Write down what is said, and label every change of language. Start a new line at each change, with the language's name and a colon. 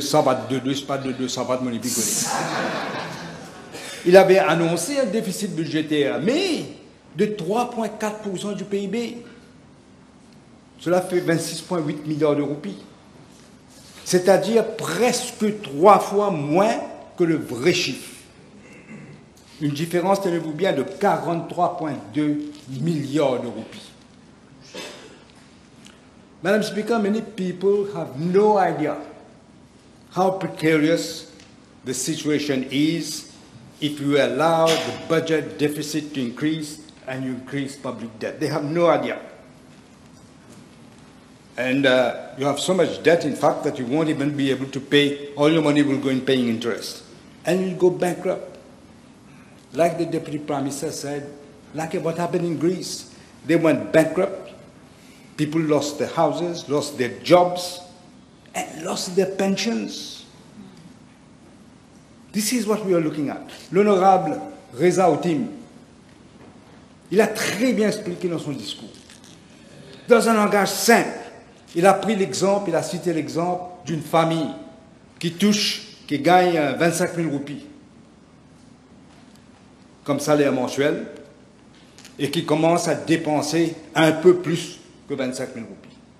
French: Sabat Sabat Monipigoni, il avait annoncé un déficit budgétaire, mais de 3,4% du PIB. Cela fait 26,8 milliards de roupies. c'est-à-dire presque 3 fois moins que le vrai chiffre. Une différence, tenez-vous bien, de 43,2 milliards de roupies.
English: Madam Speaker, many people have no idea how precarious the situation is if you allow the budget deficit to increase and you increase public debt. They have no idea. And you have so much debt, in fact, that you won't even be able to pay. All your money will go in paying interest. And you'll go bankrupt. Like the Deputy Prime Minister said, like what happened in Greece. They went bankrupt. People lost their houses, lost their jobs, and lost their pensions. This is what we are looking at.
French: L'honorable Reza Outim, il a très bien expliqué dans son discours. Dans un langage simple, il a pris l'exemple, il a cité l'exemple d'une famille qui gagne 25 000 roupies comme salaire mensuel et qui commence à dépenser un peu plus que 25 000 roupies.